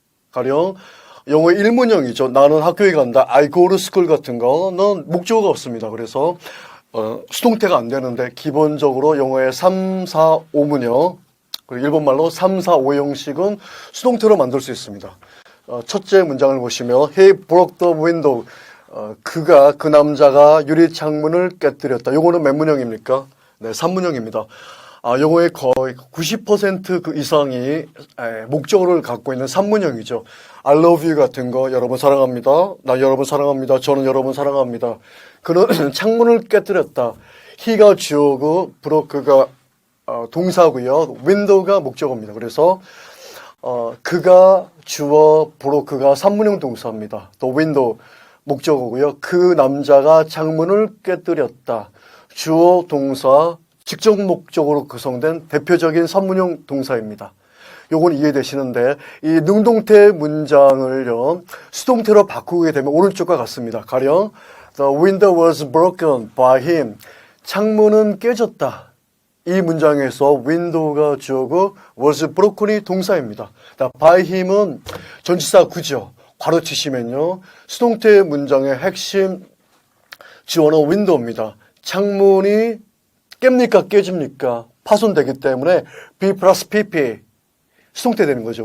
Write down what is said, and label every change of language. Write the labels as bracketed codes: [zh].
[ko] 가령 영어의 일문형이죠. 나는 학교에 간다. [en] I go to school [ko] 같은 거는 목적어가 없습니다. 그래서 수동태가 안 되는데 기본적으로 영어의 3, 4, 5문형 그리고 일본말로 3, 4, 5 형식은 수동태로 만들 수 있습니다. 첫째 문장을 보시면 [en] He broke the window. [ko] 그 남자가 유리창문을 깨뜨렸다. 요거는 몇 문형입니까? 네, 3문형입니다. 영어의 거의 90% 그 이상이 목적어를 갖고 있는 3문형이죠. [en] I love you [ko] 같은 거 여러분 사랑합니다. 나 여러분 사랑합니다. 저는 여러분 사랑합니다. 그는 창문을 깨뜨렸다. he가 주어고 broke가 동사고요. window가 목적어입니다. 그래서 그가 주어 broke가 3문형 동사입니다. 또 window 목적어고요. 그 남자가 창문을 깨뜨렸다. 주어 동사 직접 목적으로 구성된 대표적인 3문형 동사입니다. 요건 이해되시는데 이 능동태 문장을요 수동태로 바꾸게 되면 오른쪽과 같습니다. 가령 [en] The window was broken by him. [ko] 창문은 깨졌다. 이 문장에서 window가 주어고 was broken이 동사입니다. by him은 전치사 구죠. 괄호 치시면요 수동태 문장의 핵심 주어는 window입니다. 창문이 깹니까 깨집니까? 파손되기 때문에 B 플러스 PP 수동태 되는 거죠.